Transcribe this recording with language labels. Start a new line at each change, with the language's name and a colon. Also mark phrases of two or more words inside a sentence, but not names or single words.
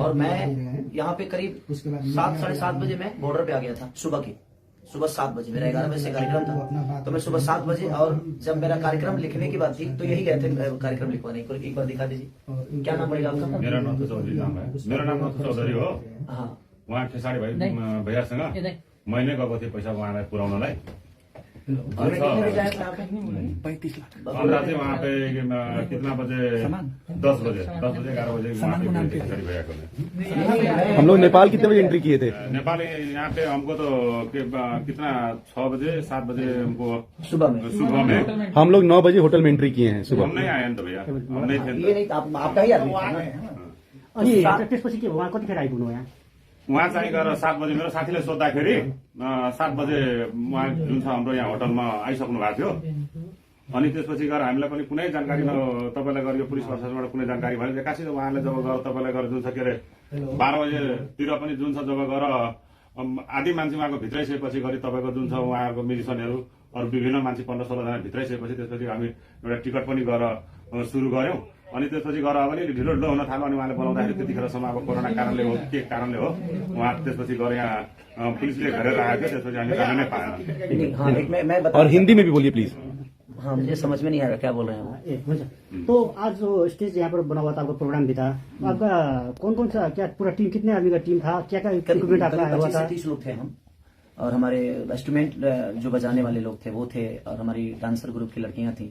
Hindi: और मैं यहाँ पे करीब 7 साढ़े 7 बजे मैं बॉर्डर पे आ गया था। सुबह 7 बजे मेरा 11 बजे से कार्यक्रम था, तो मैं सुबह 7 बजे और जब मेरा कार्यक्रम लिखने की बात थी तो यही गए थे कार्यक्रम लिखवाने। एक बार दिखा दीजिए, क्या नाम पड़ेगा आपका? मेरा नाम तो चौधरी नाम है। मेरा नाम तो चौधरी हो। हाँ,
Nepali: वहाँ खेसारी भाइ भैयासँग मैले गएको थिएँ पैसा उहाँलाई पुर्याउनलाई। 35 लाख
Hindi: 15 चाहिँ वहाँ पे कितना बजे 10 बजे 11 बजे वहाँ पे खेसारी भैया को। हम लोग नेपाल कितने बजे एंट्री किए थे? नेपाल यहाँ पे हमको तो कितना 6 बजे 7 बजे हमको सुबह में हम लोग 9 बजे होटल में एंट्री किए हैं सुबह। हम नहीं आए तो भैया, हम नहीं थे। ये नहीं आपका ही आदमी था ना?
Nepali: त्यसपछि के उहाँ कतिखेर आइपुग्नु यहाँ? उहाँ चाहिँ गएर 7 बजे मेरो साथीले सोद्धाखेरि 7 बजे उहाँ जुन छ हाम्रो यहाँ होटलमा आइसक्नु भएको थियो। अनि त्यसपछि गएर हामीलाई पनि कुनै जानकारी तपाईँलाई गएर यो पुलिस प्रशासनबाट कुनै जानकारी भएन। एक्कासी उहाँले जब गएर तपाईँलाई गएर जुन छ के अरे 12 बजेतिर पनि जुन छ जब गएर आधी मान्छे उहाँको भित्राइसकेपछि गरी तपाईँको जुन छ उहाँहरूको मिलिसनहरू अरू विभिन्न मान्छे 15-16 जना भित्राइसकेपछि त्यसपछि हामी एउटा टिकट पनि गरेर सुरु गर्यौं। अनि त्यसपछि गएर अब अलिकति ढिलो ढिलो हुन थाल्यो। अनि उहाँले बोलाउँदाखेरि त्यतिखेरसम्म अब कोरोना कारणले हो के कारणले हो उहाँ त्यसपछि गएर यहाँ पुलिसले घेरेर आएको थियो। त्यसपछि हामी जान नै पाएन।
Hindi: और हिंदी में भी बोलिए प्लीज। हाँ, मुझे समझ में नहीं आ रहा क्या बोल रहे हैं। तो आज जो स्टेज यहाँ पर बना हुआ था, आपका प्रोग्राम भी था, आपका कौन सा क्या पूरा टीम कितने आदमी का टीम था? क्या क्या इक्विपमेंट आपका आया हुआ था? 30 लोग थे हम, और हमारे इंस्ट्रूमेंट जो बजाने वाले लोग थे वो थे, और हमारी डांसर ग्रुप की लड़कियां थी।